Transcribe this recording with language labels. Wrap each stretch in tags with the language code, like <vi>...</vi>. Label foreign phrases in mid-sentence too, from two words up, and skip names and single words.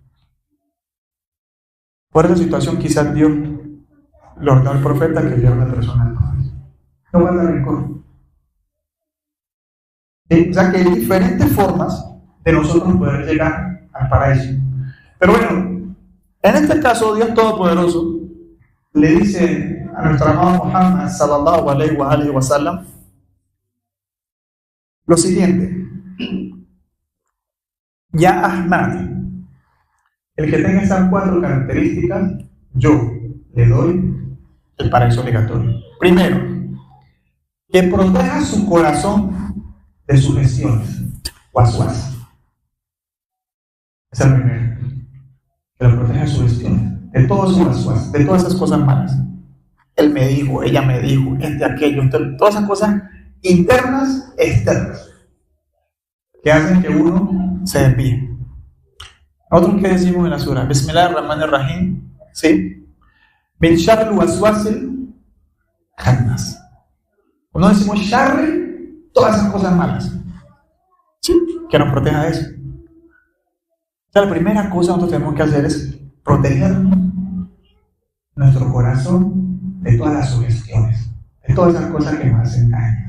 <es>Por esa situación quizás Dios le ordenó al profeta que viera a una persona al paraíso. No guarda rencor. O sea que hay diferentes formas de nosotros poder llegar al paraíso. Pero bueno, en este caso Dios Todopoderoso le dice a nuestro amado Muhammad</es> <ar>صلى الله عليه وسلم</ar> <es>lo siguiente:</es> <ar>يا أحمد,</ar> <es>el que tenga esas 4 características, yo le doy el paraíso obligatorio. Primero, que proteja su corazón de sugestiones, waswas. Esa es la primera. Que lo proteja de sugestiones, de todos esos waswas, de todas esas cosas malas. Él me dijo, ella me dijo, aquello, todas esas cosas internas, externas, que hacen que uno se desvíe. Nosotros que decimos en la sura, Bismillahirrahmanirrahim, ¿sí?</es> <ar>من شر الوسواس الخناس.</ar> <es>Cuando decimos sharri, todas esas cosas malas, ¿sí? Que nos proteja de eso. O sea, la primera cosa que nosotros tenemos que hacer es proteger nuestro corazón de todas las sugestiones, de todas esas cosas que nos hacen daño.</es>